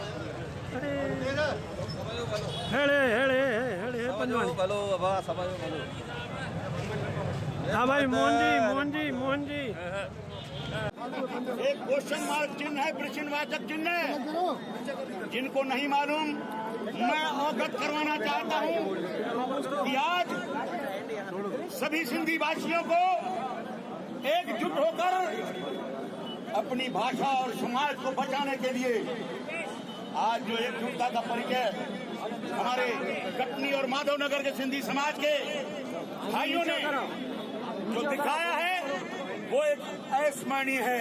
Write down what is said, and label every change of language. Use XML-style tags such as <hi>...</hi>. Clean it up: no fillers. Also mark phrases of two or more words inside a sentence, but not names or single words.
<sd>हेड़े हेड़े हेड़े समझो भलो बाबा, समझो भलो।</sd> <hi>हाँ भाई, मोहन जी एक</hi> <en>question mark</en> <hi>चिन्ह है, प्रश्नवाचक चिन्ह है। जिनको नहीं मालूम, मैं अवगत करवाना चाहता हूं कि आज सभी सिंधी वासियों को एकजुट होकर अपनी भाषा और समाज को बचाने के लिए आज जो एकजुटता का परिचय हमारे कटनी और माधवनगर के सिंधी समाज के भाइयों ने जो दिखाया है वो एक अविस्मरणीय है।</hi>